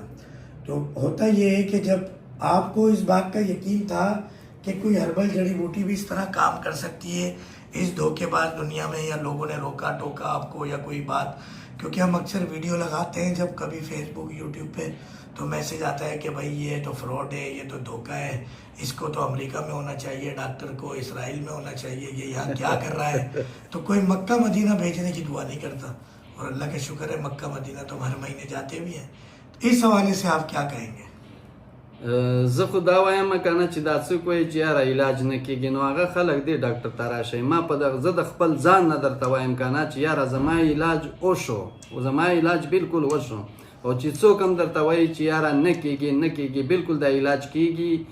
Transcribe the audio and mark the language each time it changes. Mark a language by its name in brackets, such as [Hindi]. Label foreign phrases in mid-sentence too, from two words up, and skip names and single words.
[Urdu] تو ہوتا یہ ہے کہ جب آپ کو اس بات کا یقین تھا کہ کوئی ہربل جڑی بوٹی بھی اس طرح کام کر سکتی ہے اس دھوکے باز دنیا میں, یا لوگوں نے روکا ٹوکا آپ کو یا کوئی بات, کیونکہ ہم اکثر ویڈیو لگاتے ہیں جب کبھی فیس بک یوٹیوب پہ تو میسج آتا ہے کہ بھائی یہ تو فراڈ ہے, یہ تو دھوکہ ہے, اس کو تو امریکہ میں ہونا چاہیے, ڈاکٹر کو اسرائیل میں ہونا چاہیے, یہ یہاں کیا کر رہا ہے. تو کوئی مکہ مدینہ بھیجنے کی دعا نہیں کرتا, اور اللہ کا شکر ہے مکہ مدینہ تو ہر مہینے جاتے بھی ہیں. اس حوالے سے آپ کیا کہیں گے؟ [Pashto] زه خو دا وایم کنه چې دا څوک وایي چې یاره علاج نه کېږي, نو هغه خلک دی ډاکټر ته راشئ. ما په دغه زه د خپل ځان نه درته وایم کنه چې یاره زما علاج وشو, زما علاج بالکل وشو, او چې څوک هم درته وایي چې یاره نه کېږي نه کېږي, بالکل دا علاج کېږي.